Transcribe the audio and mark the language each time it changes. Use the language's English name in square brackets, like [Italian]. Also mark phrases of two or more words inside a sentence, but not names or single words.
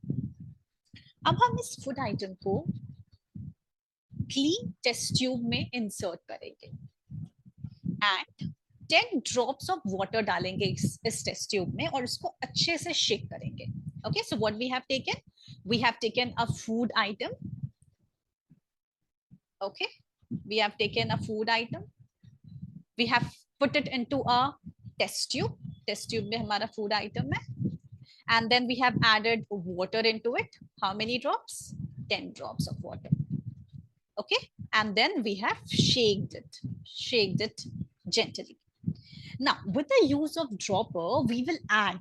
[Hindi] अब हम इस [English] food item [Hindi] को [English] clean test tube [Hindi] में insert करेंगे [English] and 10 drops of water [Hindi] डालेंगे इस [English] test tube [Hindi] में और इसको अच्छे से shake करेंगे. [English] Okay, so what we have taken? We have taken a food item. Okay, we have taken a food item. We have put it into a test tube. Test tube [Hindi] में हमारा food item है. [English] And then we have added water into it. How many drops? 10 drops of water. Okay, and then we have shaked it gently. Now, with the use of dropper, we will add.